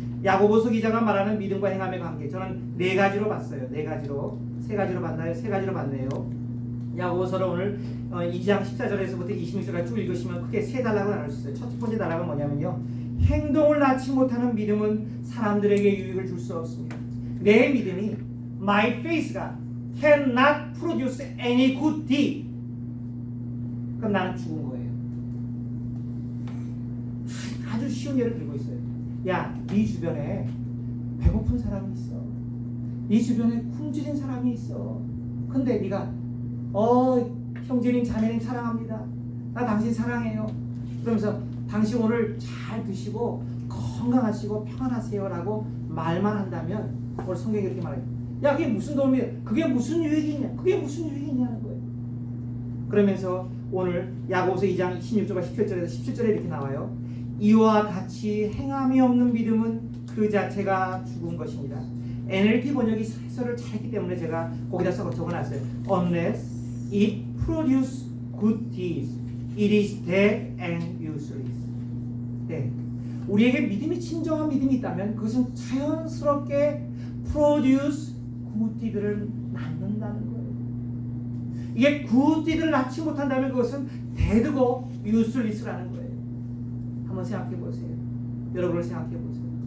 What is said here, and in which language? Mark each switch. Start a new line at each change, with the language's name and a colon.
Korean: 야고보서 기자가 말하는 믿음과 행함의 관계. 저는 네 가지로 봤어요. 네 가지로. 세 가지로 봤나요? 세 가지로 봤네요. 야고보서를 오늘 2장 14절에서부터 26절까지 쭉 읽으시면 크게 세 단락으로 나눌 수 있어요. 첫 번째 단락은 뭐냐면요. 행동을 낳지 못하는 믿음은 사람들에게 유익을 줄 수 없습니다. 내 믿음이
English: my faith가 cannot produce any good deed.
Korean: 그럼 나는 죽은 거예요. 아주 쉬운 예를 들고 있어요. 야, 네 주변에 배고픈 사람이 있어. 네 주변에 굶주린 사람이 있어. 근데 네가 형제님 자매님 사랑합니다. 나 당신 사랑해요. 그러면서 당신 오늘 잘 드시고 건강하시고 평안하세요 라고 말만 한다면 오늘 성경이 이렇게 말해요. 야, 그게 무슨 도움이야? 그게 무슨 유익이냐? 그게 무슨 유익이냐는 거예요. 그러면서 오늘 야고보서 2장 16절과 17절에서 17절에 이렇게 나와요. 이와 같이 행함이 없는 믿음은 그 자체가 죽은 것입니다. NLT 번역이 해설을 잘했기 때문에 제가 거기다 적어놨어요.
English: Unless it produce good deeds, it is dead and useless.
Korean: 네. 우리에게 믿음이 진정한 믿음이 있다면 그것은 자연스럽게
English: produce good deed
Korean: 를 낳는다는 거예요. 이게 good deed를 낳지 못한다면 그것은 dead고 useless라는 거예요. 한번 생각해 보세요. 여러분을 생각해 보세요.